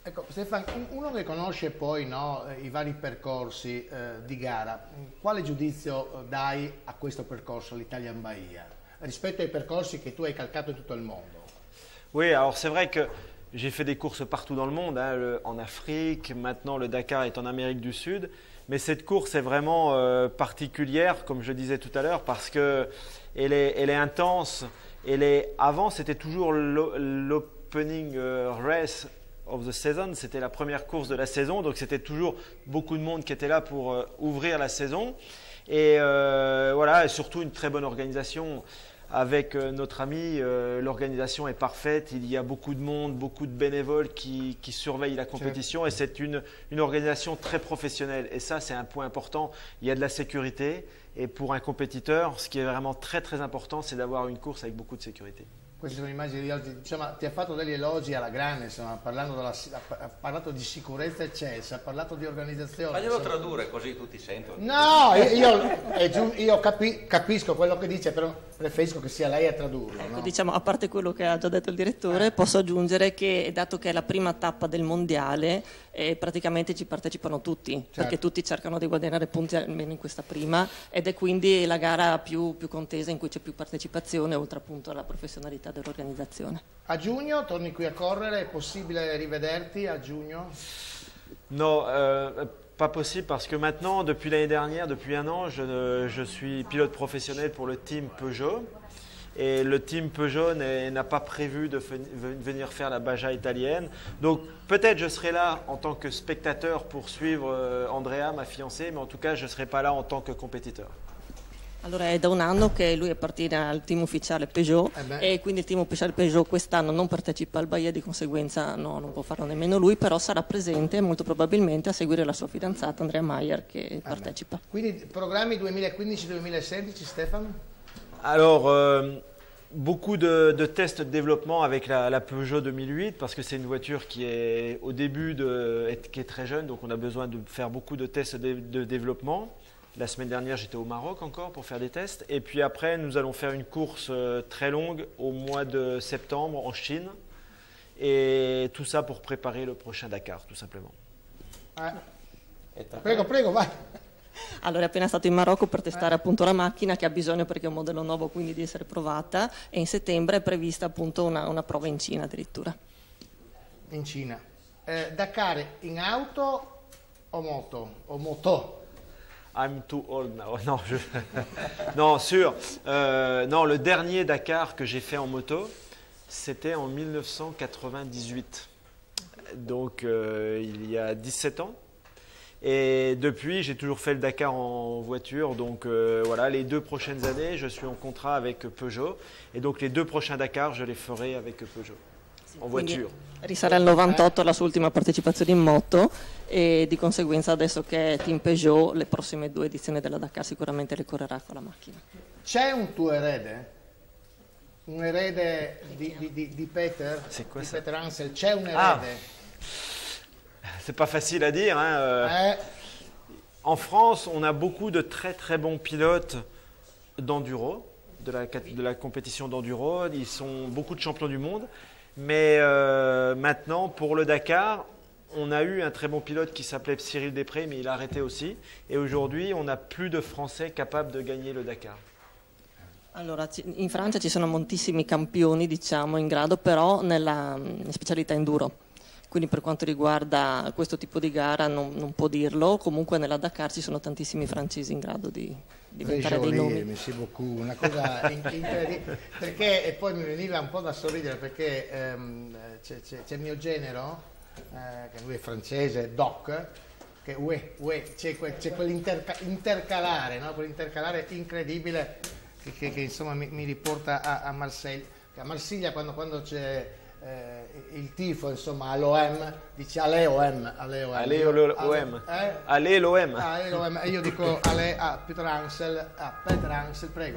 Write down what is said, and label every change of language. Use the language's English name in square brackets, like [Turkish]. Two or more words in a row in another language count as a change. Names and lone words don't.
[Italian] Ecco, Stefano, uno che conosce poi i vari percorsi di gara, quale giudizio dai a questo percorso, l'Italian Bahia, rispetto ai percorsi che tu hai calcato in tutto il mondo? [French] Oui, alors c'est vrai que j'ai fait des courses partout dans le monde, hein, en Afrique, maintenant le Dakar est en Amérique du Sud, mais cette course est vraiment particulière, comme je disais tout à l'heure, parce que elle est intense. Avant, c'était toujours l' [English] opening race of the season, [French] c'était la première course de la saison, donc c'était toujours beaucoup de monde qui était là pour ouvrir la saison. Et voilà, et surtout une très bonne organisation. Avec notre ami, l'organisation est parfaite, il y a beaucoup de monde, beaucoup de bénévoles qui surveillent la compétition et c'est une organisation très professionnelle. Et ça, c'est un point important, il y a de la sécurité et pour un compétiteur, ce qui est vraiment très très important, c'est d'avoir une course avec beaucoup de sécurité. [Italian] Queste sono immagini di oggi, insomma, ti ha fatto degli elogi alla grande, insomma, ha parlato di sicurezza eccelsa, ha parlato di organizzazione. Faglielo tradurre così tutti sentono. No, io capisco quello che dice, però preferisco che sia lei a tradurlo. Ecco, no? diciamo, a parte quello che ha già detto il direttore, posso aggiungere che dato che è la prima tappa del mondiale, praticamente ci partecipano tutti, certo. Perché tutti cercano di guadagnare punti almeno in questa prima ed è quindi la gara più contesa in cui c'è più partecipazione, oltre appunto alla professionalità dell'organisation. A giugno torni qui a correre, è possibile rivederti a giugno? [French] Non, pas possible parce que maintenant, depuis l'année dernière, depuis un an, je suis pilote professionnel pour le team Peugeot. Et le team Peugeot n'a pas prévu de venir faire la Baja italienne. Donc peut-être je serai là en tant que spectateur pour suivre Andrea, ma fiancée, mais en tout cas je ne serai pas là en tant que compétiteur. [Italian] Allora è da un anno che lui appartiene al team ufficiale Peugeot e quindi il team ufficiale Peugeot quest'anno non partecipa al Bahia, di conseguenza non può farlo nemmeno lui, però sarà presente molto probabilmente a seguire la sua fidanzata Andrea Maier che partecipa. Quindi programmi 2015-2016, Stefano? [French] Alors, beaucoup de tests de développement avec la Peugeot 2008 parce que c'est une voiture qui est au début, qui est très jeune, donc on a besoin de faire beaucoup de tests de développement. La semaine dernière, j'étais au Maroc encore pour faire des tests. Et puis après, nous allons faire une course très longue au mois de septembre en Chine. Et tout ça pour préparer le prochain Dakar, tout simplement. [Italian] Prego, vai. Allora è appena stato in Marocco per testare appunto la macchina che ha bisogno perché è un modello nuovo, quindi di essere provata, e in settembre è prevista appunto una prova in Cina addirittura. In Cina. Dakar in auto o moto? O moto? [English] I'm too old now. [French] Non, non, sûr. Non, le dernier Dakar que j'ai fait en moto, c'était en 1998. Donc il y a 17 ans. Et depuis, j'ai toujours fait le Dakar en voiture. Donc voilà, les 2 prochaines années, je suis en contrat avec Peugeot. Et donc les 2 prochains Dakar, je les ferai avec Peugeot, en voiture. [Italian] Risale al 98 la sua ultima partecipazione in moto e di conseguenza adesso che è team Peugeot le prossime 2 edizioni della Dakar sicuramente le correrà con la macchina. C'è un tuo erede? Un erede di Peter? Di Peter Hansel? C'è un erede? [French] C'est pas facile à dire. Hein. En France, on a beaucoup de très très bons pilotes d'enduro, de la compétition d'enduro. Ils sont beaucoup de champions du monde. Mais maintenant, pour le Dakar, on a eu un très bon pilote qui s'appelait Cyril Després, mais il a arrêté aussi. Et aujourd'hui, on n'a plus de Français capables de gagner le Dakar. [Italian] Allora, in Francia ci sono moltissimi campioni, diciamo, in grado, però nella specialità enduro. Quindi per quanto riguarda questo tipo di gara non può dirlo, comunque nella Dakar ci sono tantissimi francesi in grado di diventare dei nomi. [French] Merci beaucoup, [Italian] una cosa incredibile, perché e poi mi veniva un po' da sorridere perché c'è il mio genero, che lui è francese, Doc, che c'è quell'intercalare, no? Quell'intercalare incredibile che insomma mi riporta a Marsiglia, quando c'è il tifo, insomma, all'OM, dice Ale OM, io dico Ale a Pietrangel, prego.